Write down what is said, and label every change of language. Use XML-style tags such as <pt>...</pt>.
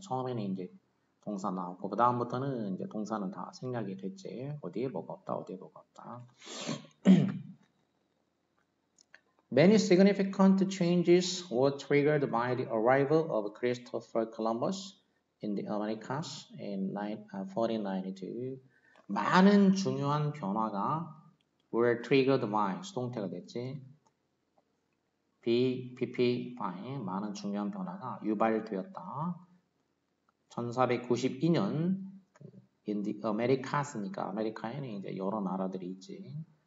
<ko>처음에는 이제 동사 나왔고, 그 다음부터는 이제 동사는 다 생략이 됐지. 어디에 뭐가 없다.</ko> <en>Many significant changes were triggered by the arrival of Christopher Columbus in the Americas in 1492.</en> <ko>많은 중요한 변화가</ko> <en>were triggered by</en> <ko>수동태가 됐지. PP by 많은 중요한 변화가 유발되었다. 1492년</ko> <en>in the Americas</en> <ko>니까 아메리카에는 이제 여러 나라들이 있지.</ko>